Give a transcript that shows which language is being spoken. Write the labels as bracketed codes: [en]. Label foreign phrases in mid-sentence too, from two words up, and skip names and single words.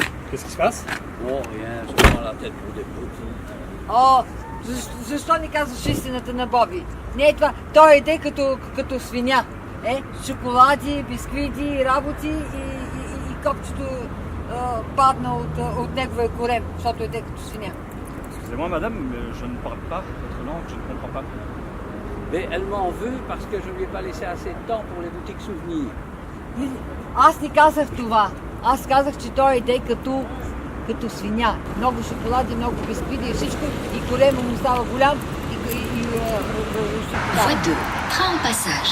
[fr] Qu'est-ce qui se passe? О, rien, je prends la tête pour des petits. [bg] О, защо не казваш истината на Боби? Не е това. Той еде като свиня. Шоколади, бисквити, работи и копчето падна от неговия корем, защото еде като свиня. [fr] Excusez-moi, madame, mais je ne parle pas votre langue, je ne comprends pas. Mais elle m'en veut parce que je ne lui ai pas laissé assez de temps pour les boutiques souvenirs. [bg] Аз не казах това. Аз казах, че той еде като свиня. Много шоколади, много бисквити и всичко. И корема му става голям. [fr] Voie 2. Train en passage.